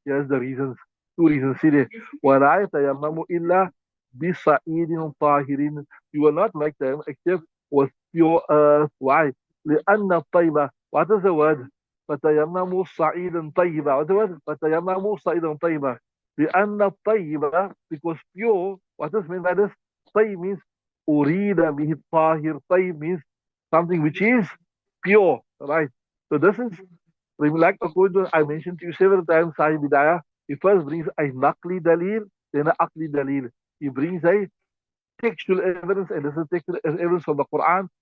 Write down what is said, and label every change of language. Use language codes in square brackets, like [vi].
[en] Here's the reasons. Two reasons. See there. [ar] وَلَا يَتَيَمَّمُ إِلَّا بِصَعِيدٍ طَاهِرٍ. [en] You will not make tayammum except with pure earth. Why? [ar] لأن الطيبة. [en] What is the word? [ar] فتيمموا صعيدا طيبا. [en] What's the word? [ar] فتيمموا صعيدا طيبا. لأن الطيبة, [en] because pure, what does mean by this? [ar] طيب means أريد به الطاهر. طيب [en] means something which is pure, right? So this is, like according to, I mentioned to you several times, Sahib Hidayah, he first brings a naqli dalil, then a aqli dalil. He brings a textual evidence, and this is textual evidence from the Quran.